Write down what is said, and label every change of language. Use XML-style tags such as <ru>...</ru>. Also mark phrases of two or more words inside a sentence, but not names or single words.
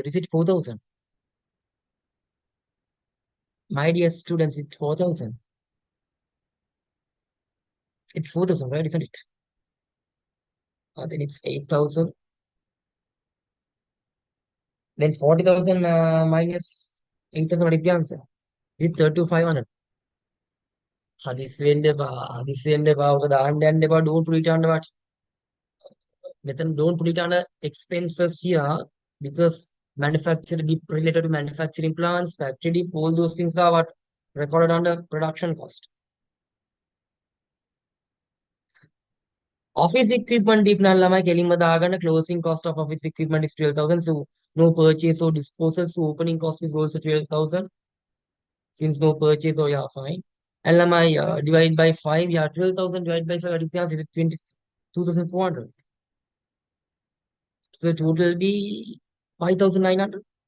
<en>Is it 4,000? My dear students, it's 4,000. It's 4,000, right? Isn't it? Then it's 8,000. Then 40,000 minus 8,000, what is the answer? It's 32,500.</en> <si>හදිස්සියෙන් එපා. හදිස්සියෙන් එපා. ඔක දාන්න යන්න එපා.</si> <en>Don't put it under what? Nathan, don't put it under expenses here because manufacturing dip related to manufacturing plants, factory dip, all those things are what recorded under production cost. Office equipment dip</en> <si>නම් ළමයි කෙලින්ම දාගන්න</si> <en>closing cost of office equipment is 12,000. So no purchase or disposal. So opening cost is also 12,000. Since no purchase, oh yeah, fine. And llama divided by 5, yeah, 12,000 divided by 5, what is the answer? It's 22,400. So the total will be 5,900.</en>